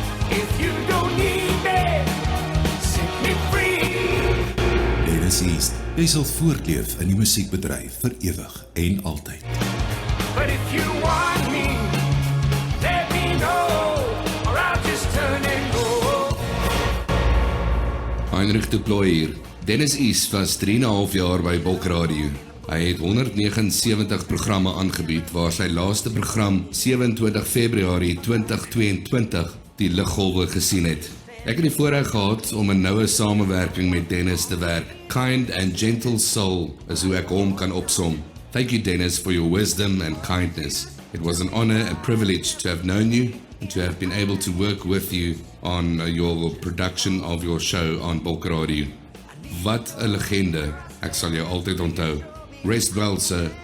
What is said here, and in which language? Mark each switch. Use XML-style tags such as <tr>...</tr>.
<en>If you don't need me, set me free.</en> <af>Dennis East, jy sal voortleef in die musiekbedryf vir ewig en altyd.</af> <en>But if you want me, let me know, or I'll just turn and go.</en> <af>Heinrich de Plooi hier. Dennis East was 3,5 jaar by Bok Radio. Hy het 179 programme aangebied, waar sy laaste program 27 Februarie 2022 die liggolwe gesien het. Ek het die voorreg gehad om 'n noue samewerking met Dennis te werk.</af> <en>Kind and gentle soul</en> <af>is hoe ek hom kan opsom.</af> <en>Thank you, Dennis, for your wisdom and kindness. It was an honor and privilege to have known you and to have been able to work with you on your production of your show on Bok Radio.</en> <af>Wat 'n legende. Ek sal jou altyd onthou.</af> <en>Rest well, sir.</en>